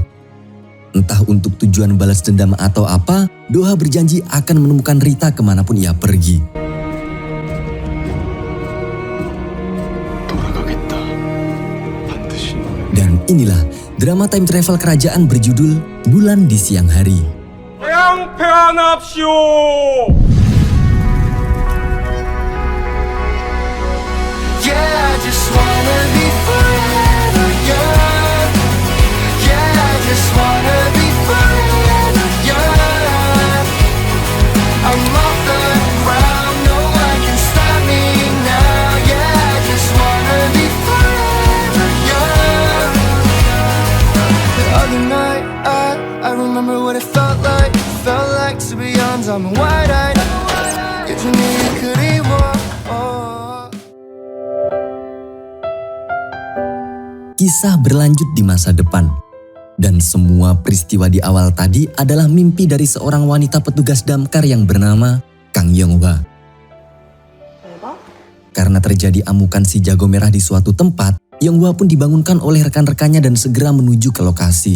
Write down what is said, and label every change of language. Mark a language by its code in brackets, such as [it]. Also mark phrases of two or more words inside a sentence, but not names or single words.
[id] Entah untuk tujuan balas dendam atau apa, Doha berjanji akan menemukan Rita kemanapun ia pergi. Dan inilah drama [en] time travel [id] kerajaan berjudul Bulan di Siang Hari. 양패하납시오. [en] Yeah, I just wanna be forever young. Yeah, I just wanna be forever young. I'm off the ground, no one can stop me now. Yeah, I just wanna be forever young. The other night, I remember what it felt like. Felt like to be young, I'm wide-eyed. [ko] 예전에 그리워. [id] Kisah berlanjut di masa depan. Dan semua peristiwa di awal tadi adalah mimpi dari seorang wanita petugas damkar yang bernama Kang Yonghwa. Karena terjadi amukan si jago merah di suatu tempat, Yonghwa pun dibangunkan oleh rekan-rekannya dan segera menuju ke lokasi.